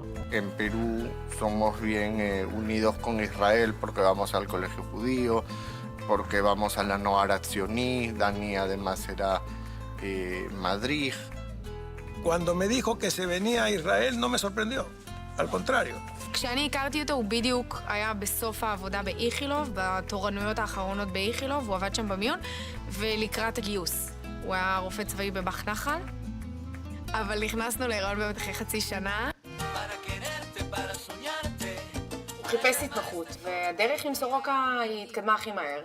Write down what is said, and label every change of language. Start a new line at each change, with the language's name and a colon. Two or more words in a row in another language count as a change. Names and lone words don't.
Spanish: En Perú somos bien unidos con Israel porque vamos al colegio judío, porque vamos a la Noar Atzioni, Dani además era Madrid. Cuando me dijo que se venía a Israel no me sorprendió, al contrario.
Hebrew: כשאני הכרתי אותו, הוא בדיוק היה בסוף העבודה באיכילוב, בתורנויות האחרונות באיכילוב, הוא עבד שם במיון, ולקראת הגיוס. הוא היה רופא צבאי בבח נחל, אבל נכנסנו להיריון באמת אחרי חצי שנה. הוא חיפש התמחות, והדרך עם סורוקה היא התקדמה הכי מהר.